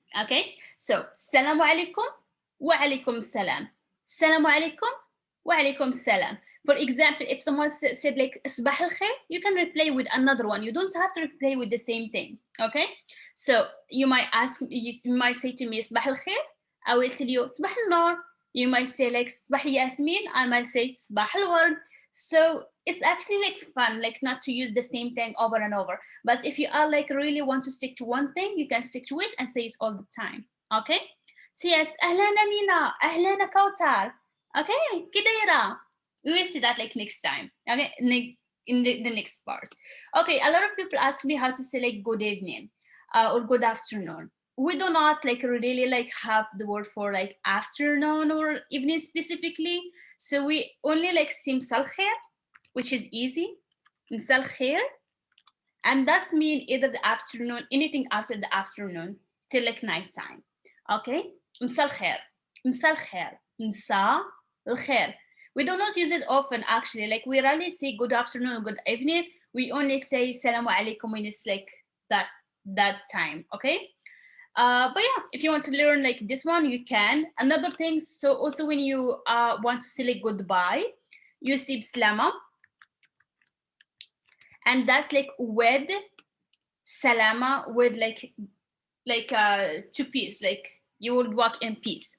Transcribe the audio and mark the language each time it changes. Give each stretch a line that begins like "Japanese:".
English: Okay, so
Arabic: السلام عليكم وعليكم السلام. السلام عليكم وعليكم السلام.
English: For example, if someone said like
Arabic: صباح الخير,
English: you can reply with another one. You don't have to reply with the same thing. Okay, so you might ask, you might say to me
Arabic: صباح الخير,
English: I will tell you
Arabic: صباح النور.
English: You might say like
Arabic: صباح ياسمين,
English: I might say
Arabic: صباح الورد.
English: So it's actually like fun, like not to use the same thing over and over. But if you are like really want to stick to one thing, you can stick to it and say it all the time. Okay, so yes,
Arabic: أهلا نينا, أهلا كوثر.
English: Okay,
Arabic: كده يرى.
English: We will see that like next time. Okay, in the next part. Okay, a lot of people ask me how to say like good evening or good afternoon. We do not like really like have the word for like afternoon or evening specifically. So we only like say
Arabic: مساء الخير,
English: which is easy.
Arabic: مساء الخير.
English: And that's mean either the afternoon, anything after the afternoon till like night time. Okay,
Arabic: مساء الخير, مساء الخير, مساء الخير.
English: We do not use it often actually. Like we rarely say good afternoon or good evening. We only say
Arabic: salamu alaikum
English: when it's like that time. Okay. But yeah, if you want to learn like this one, you can. Another thing, so also when you want to say like goodbye, you say salama, and that's like
Arabic: with salama
English: with like two piece, like you would walk in peace.